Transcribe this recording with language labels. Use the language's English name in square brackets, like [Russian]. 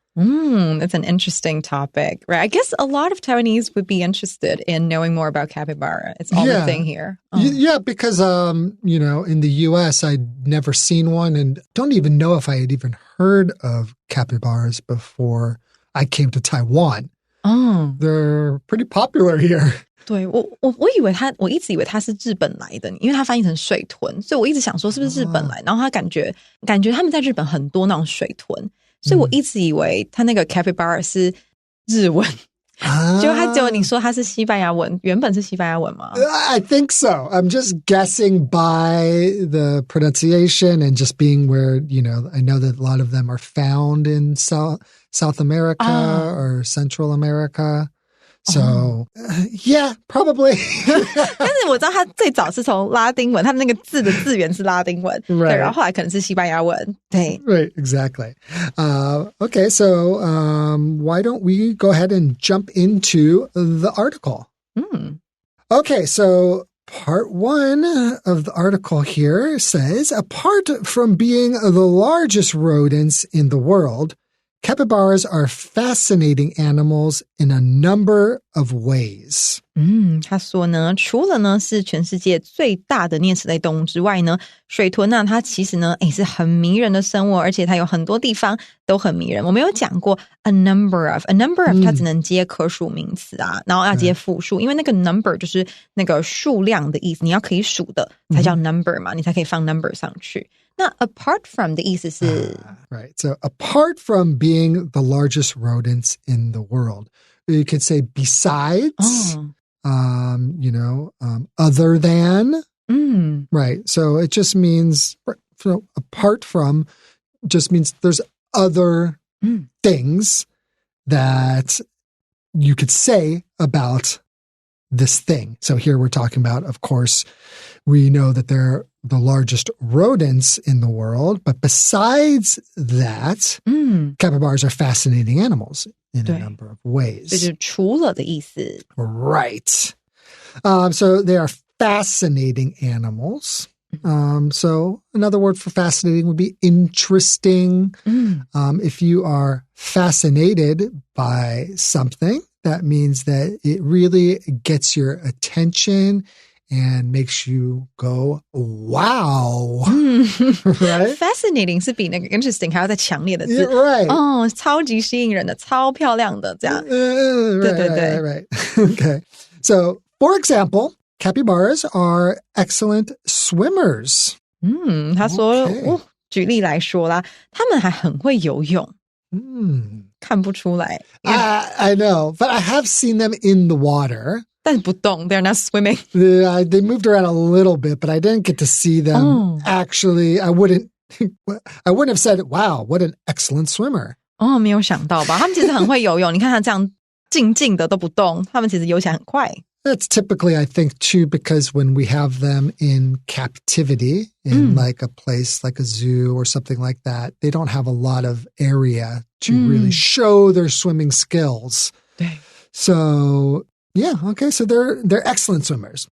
[English] That's an interesting topic, right? I guess a lot of Taiwanese would be interested in knowing more about capybara. It's all the thing here. Yeah, because, in the U.S., I'd never seen one and don't even know if I had even heard of capybaras before I came to Taiwan. They're pretty popular here. [Chinese] 对，我一直以为它是日本来的，因为它翻译成水豚，所以我一直想说是不是日本来，然后它感觉他们在日本很多那种水豚，所以我一直以为它那个 capybara 是日文，结果你说它是西班牙文，原本是西班牙文吗？ [English] I think so. I'm just guessing by the pronunciation and just being where, I know that a lot of them are found in South America or Central America. So, yeah, probably. [Chinese] 但是我知道它最早是从拉丁文，它那个字的字源是拉丁文， [English] Right. [Chinese] 对，然后后来可能是西班牙文，对。 [English] Right, exactly. Okay, so why don't we go ahead and jump into the article? Okay, so part one of the article here says, apart from being the largest rodents in the world, capybaras are fascinating animals in a number of ways. [Chinese] 他说呢，除了呢是全世界最大的啮齿类动物之外呢，水豚呢，它其实呢，是很迷人的生物，而且它有很多地方都很迷人。我们有讲过 a number of， 它只能接可数名词啊，然后要接复数，因为那个 number 就是那个数量的意思，你要可以数的才叫 number 嘛，你才可以放 number 上去。那 apart from 的意思是 [English] right. So apart from being the largest rodents in the world, you could say besides, other than, right. So it just means, apart from just means there's other things that you could say about this thing. So here we're talking about, of course, we know that they're the largest rodents in the world, but besides that, capybaras are fascinating animals in a number of ways. [Chinese] 这就是除了的意思。 [English] Right. So they are fascinating animals. So another word for fascinating would be interesting. If you are fascinated by something, that means that it really gets your attention and makes you go, wow. Right? [Chinese] Fascinating 是比那个 interesting 还要再强烈的字。 [English] Right. [Chinese] 超级吸引人的，超漂亮的，这样。 [English] Right. Okay. So, for example, capybaras are excellent swimmers. [Chinese] 他说，举例来说啦，他们还很会游泳。看不出来。 [English] I know, but I have seen them in the water. [Chinese] 但不动 [English] they're not swimming. They moved around a little bit, but I didn't get to see them. Actually, I wouldn't have said, wow, what an excellent swimmer. [Chinese] 没有想到吧，他们其实很会游泳，你看他这样静静的都不动，他们其实游起来很快。 [English] That's typically, I think, too, because when we have them in captivity, in like a place like a zoo or something like that, they don't have a lot of area to really show their swimming skills. [Chinese] 对。 [English] So, yeah, okay, so they're excellent swimmers.